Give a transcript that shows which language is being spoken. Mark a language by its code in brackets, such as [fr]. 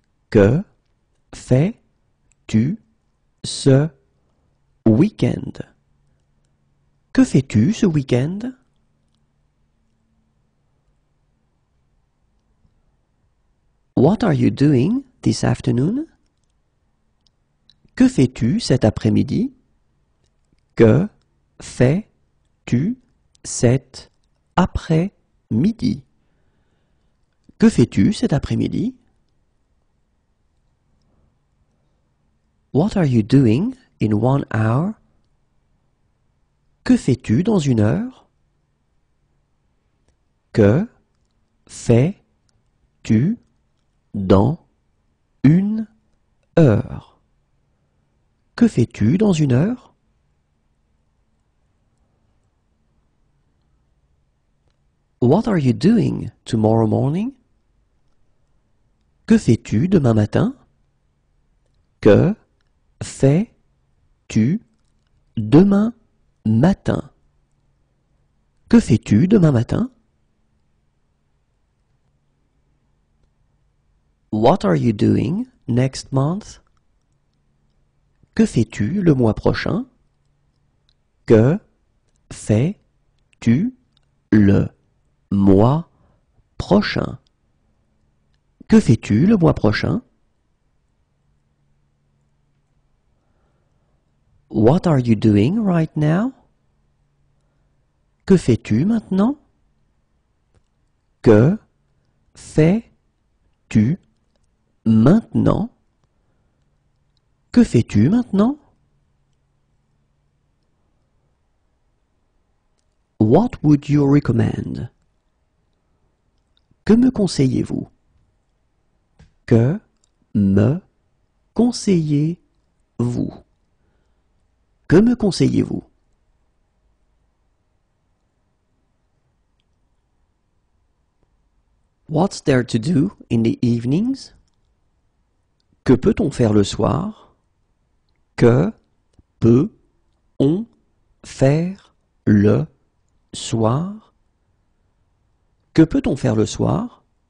[fr] Que fais-tu ce week-end? Que fais-tu ce week-end? [en] What are you doing this afternoon? [fr] Que fais-tu cet après-midi? Que fais-tu cet après-midi? Que fais-tu cet après-midi? [en] What are you doing in 1 hour? [fr] Que fais-tu dans 1 heure? Que fais-tu dans une heure? Que fais-tu dans une heure? [en] What are you doing tomorrow morning? [fr] Que fais-tu demain matin? Que fais-tu demain matin? Que fais-tu demain matin? [en] What are you doing next month? [fr] Que fais-tu le mois prochain? Que fais-tu le mois prochain? Que fais-tu le mois prochain? [en] What are you doing right now? [fr] Que fais-tu maintenant? Que fais-tu maintenant? Que fais-tu maintenant? [en] What would you recommend? [fr] Que me conseillez-vous? Que me conseillez-vous? Que me conseillez-vous? [en] What's there to do in the evenings? [fr] Que peut-on faire le soir? Que peut-on faire le soir? Que peut-on faire le soir?